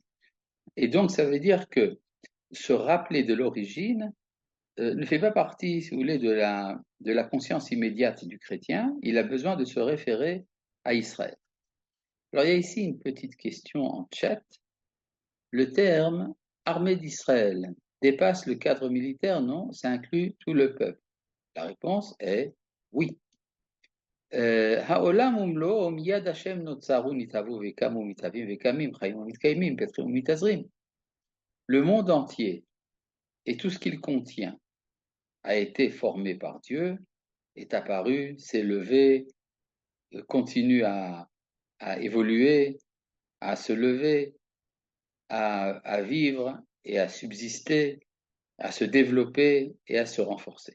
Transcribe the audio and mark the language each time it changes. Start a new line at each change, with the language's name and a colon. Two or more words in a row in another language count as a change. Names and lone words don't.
French: Et donc, ça veut dire que se rappeler de l'origine ne fait pas partie, si vous voulez, de la conscience immédiate du chrétien. Il a besoin de se référer à Israël. Alors, il y a ici une petite question en chat. Le terme armée d'Israël dépasse le cadre militaire, non? Ça inclut tout le peuple. La réponse est oui.
Hebrew: העולם ומלואו מיד השם נוצרו נתהוו וקמו מתהווים וקמים חיים ומתקיימים פתחים ומתאזרים.
French: Le monde entier et tout ce qu'il contient a été formé par Dieu, est apparu, s'est levé, continue à évoluer, à se lever, à vivre et à subsister, à se développer et à se renforcer.